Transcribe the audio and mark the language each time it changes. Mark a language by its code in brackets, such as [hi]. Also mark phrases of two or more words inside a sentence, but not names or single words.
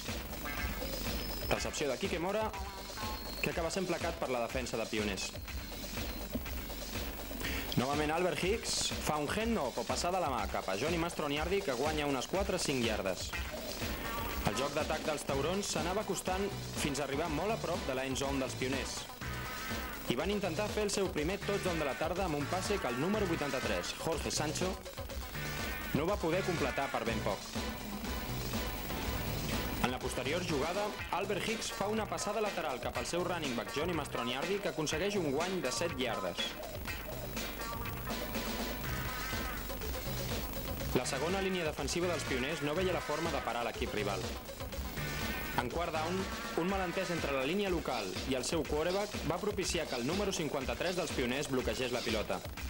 [ca] Recepció de Quique Mora que acaba sent placat per la defensa de Pioners. Novament Albert Hicks fa un hand-off o passada a la mà cap a Johnny Mastroniardi que guanya unes 4-5 yardes. El joc d'atac dels taurons s'anava acostant fins a arribar molt a prop de la [en] end zone [ca] dels Pioners. I van intentar fer el seu primer touchdown de la tarda amb un passe que el número 83, Jorge Sancho, no va poder completar per ben poc. En la posterior jugada, Albert Hicks fa una passada lateral cap al seu [en] running back [ca] Johnny Mastroniardi que aconsegueix un guany de 7 yardes. La segona línia defensiva dels Pioners no veia la forma de parar l'equip rival. En quart down, un malentès entre la línia local i el seu quarterback va propiciar que el número 53 dels Pioners bloquegés la pilota.